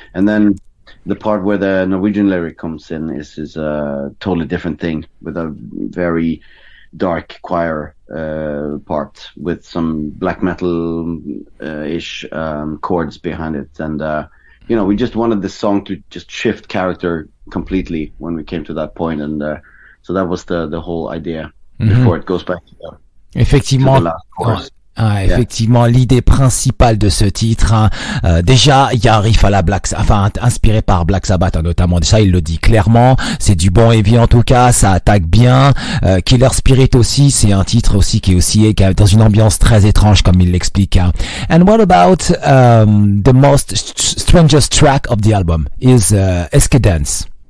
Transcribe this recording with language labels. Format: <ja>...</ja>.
<en>And then the part where the Norwegian lyric comes in is a totally different thing, with a very dark choir part with some black metal ish chords behind it, and we just wanted the song to just shift character completely when we came to that point, and so that was the whole idea before it goes back to</en> <fr>Effectivement.</fr> <en>the last chorus.</en> <fr>Effectivement, l'idée principale de ce titre, déjà, il y a un riff à la inspiré par Black Sabbath, notamment. Ça, il le dit clairement. C'est du bon heavy en tout cas. Ça attaque bien. Killer Spirit aussi, c'est un titre aussi qui est dans une ambiance très étrange, comme il l'explique.</fr> <en>And what about the most strangest track of the album is Heksedans?</en>